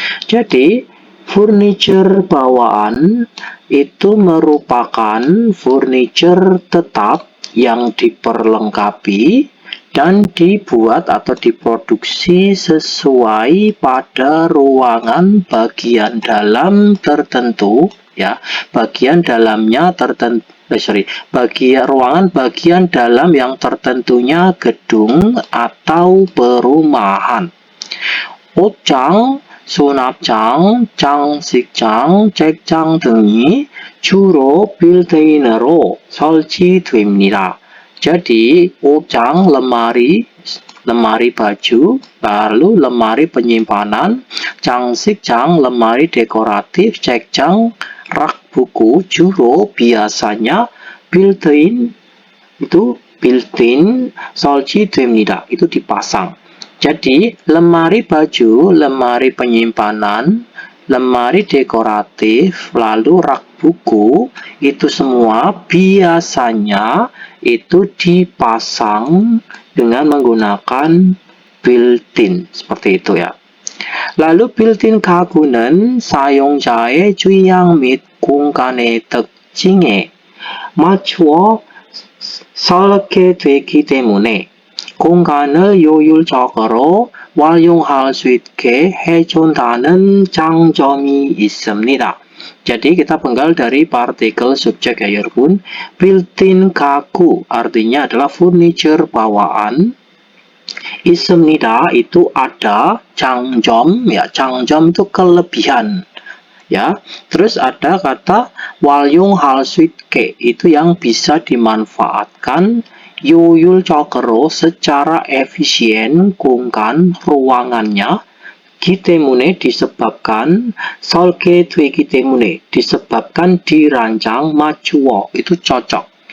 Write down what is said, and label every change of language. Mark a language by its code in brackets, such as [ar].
[id] Jadi furniture bawaan itu merupakan furniture tetap yang diperlengkapi dan dibuat atau diproduksi sesuai pada ruangan bagian dalam tertentu, ya, bagian dalamnya tertentu, ruangan bagian dalam yang tertentunya gedung atau perumahan. [ko] 옷장, 수납장, 장식장, 책장 등이 주로 빌트인으로 설치됩니다. [id] Jadi, 옷장, lemari baju, lalu lemari penyimpanan, 장식장, lemari dekoratif, 책장, rak buku, [ko] 주로 [id] biasanya built-in, itu built-in, [ko] 설치됩니다, [id] itu dipasang. Jadi, lemari baju, lemari penyimpanan, lemari dekoratif, lalu rak buku, itu semua biasanya itu dipasang dengan menggunakan built-in, seperti itu ya. lalu [ko] built-in 가구는 사용자의 취향 및 공간의 특징에 맞추어 설계되기 때문에 공간을 효율적으로 활용할 수 있게 해준다는 장점이 있습니다. [id] Jadi kita penggal dari partikel subjek ya Yerbun. Built-in 가구 artinya adalah furniture bawaan. 있습니다 itu ada, 장점 ya, 장점 itu kelebihan ya. Terus ada kata [ko] 활용할 수 있게 [id] itu yang bisa dimanfaatkan, [ko] 효율적으로 [id] secara efisien 공간 ruangannya, [ko] 기 때문에 [id] disebabkan, [ko] 설계되기 때문에 [id] disebabkan dirancang, 맞추어 itu cocok.